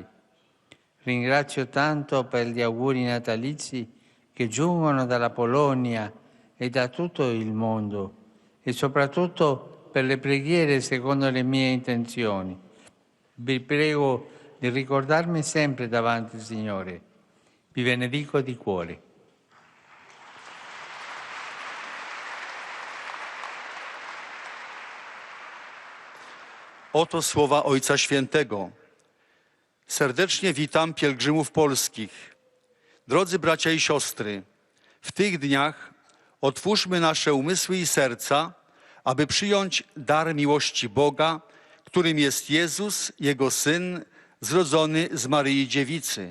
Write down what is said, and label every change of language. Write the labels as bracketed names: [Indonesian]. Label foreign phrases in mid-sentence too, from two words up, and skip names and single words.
[Italian] Ringrazio tanto per gli auguri natalizi che giungono dalla Polonia e da tutto il mondo e soprattutto per le preghiere secondo le mie intenzioni. Vi prego di ricordarmi sempre davanti al Signore. Vi benedico di cuore. [Polish] Oto słowa Ojca Świętego. Serdecznie witam pielgrzymów polskich. Drodzy bracia i siostry, w tych dniach otwórzmy nasze umysły i serca, aby przyjąć dar miłości Boga, którym jest Jezus, Jego Syn, zrodzony z Maryi Dziewicy.